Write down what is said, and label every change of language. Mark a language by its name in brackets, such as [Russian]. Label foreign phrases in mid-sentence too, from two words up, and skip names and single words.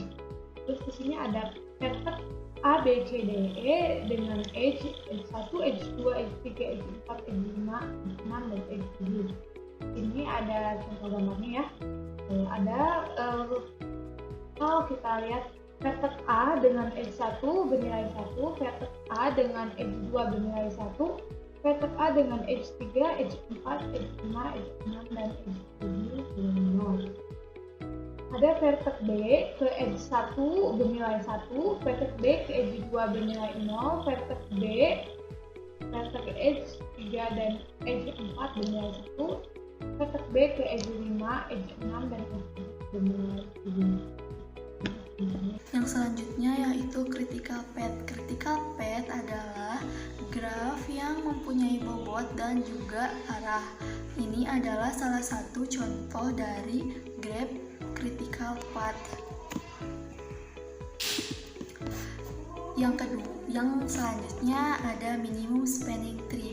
[Indonesian] Terus di sini ada vektor A, B, C, D, E dengan edge 1, edge 2, edge 3, edge 4, edge 5, edge 6, dan edge 7. Ini ada contoh gambarnya ya. Kalau kita lihat vektor A dengan edge 1 bernilai 1, vektor A dengan edge 2 bernilai 1, vektor A dengan edge 3, edge 4, edge 5, edge 6, dan edge 7 bernilai 0. Ada vektor B ke edge 1 bernilai 1, vektor B ke edge 2 bernilai 0, vektor B vektor ke edge 3 dan edge 4 bernilai 1, vektor B ke edge 5, edge 6, dan edge 7 bernilai 7. Yang selanjutnya yaitu [English] critical path. Critical path [Indonesian] adalah graf yang mempunyai bobot dan juga arah. Ini adalah salah satu contoh dari graf [English] critical path. [Indonesian] Yang selanjutnya ada [English] minimum spanning tree.